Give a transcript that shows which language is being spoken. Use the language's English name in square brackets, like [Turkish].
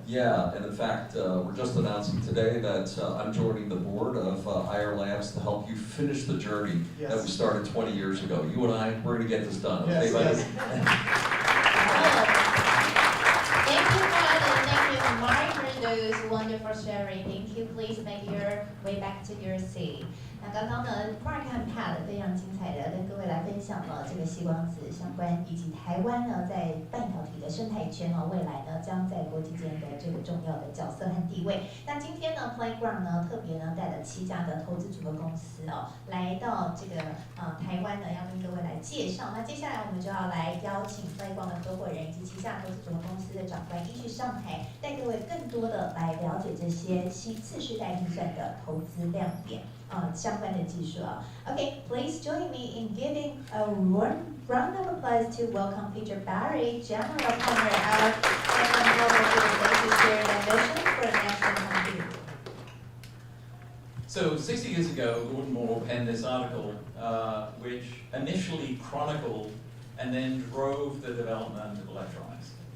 [English] Yeah, and in fact, we're just announcing today that I'm joining the board of IR Labs to help you finish the journey that we started 20 years ago. You and I, we're going to get this done. Yes, okay, yes. Thank you, Pat, and thank you, Mark, for those wonderful sharing. Thank you. Please make your way back to your seat. [Chinese] 那刚刚呢 ，Mark 和 Pat 非常精彩的跟各位来分享了这个矽光子相关，以及台湾呢在半导体的生态圈未来呢将在国际间的这个重要的角色和地位。那今天呢 ，Playground 呢特别呢带了7家的投资组合公司来到这个台湾呢，要跟各位来介绍。那接下来我们就要来邀请 Playground 的合伙人以及旗下投资组合公司的长官一起上台，带各位更多的来了解这些次世代运算的投资亮点。相关的技术 [English] Okay, please join me in giving a round of applause to welcome Peter Barry, General Partner at Second Global Group, to share their vision for national computing. So 60 years ago, Gordon Moore penned this article, which initially chronicled and then drove the development of electronics.